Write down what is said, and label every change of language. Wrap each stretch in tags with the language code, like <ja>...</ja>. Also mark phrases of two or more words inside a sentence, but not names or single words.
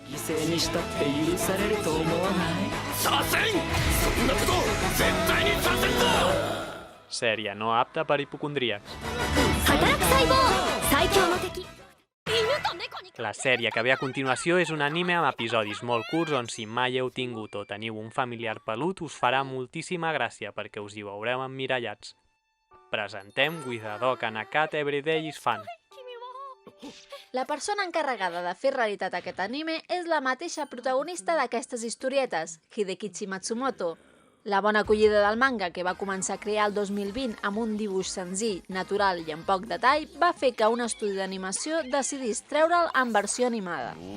<ca>Sèrie no apta per hipocondríacs. La sèrie que ve a continuació és un anime amb episodis molt curts on si mai heu tingut o teniu un familiar pelut us farà moltíssima gràcia perquè us hi veureu emmirallats. Presentem With a Dog and a Cat Every Day is Fun. La persona encarregada de fer realitat aquest anime és la mateixa protagonista d'aquestes historietes, Hidekichi Matsumoto. La bona acollida del manga, que va començar a crear el 2020 amb un dibuix senzill, natural i amb poc detall, va fer que un estudi d'animació decidís treure'l en versió animada.</ca>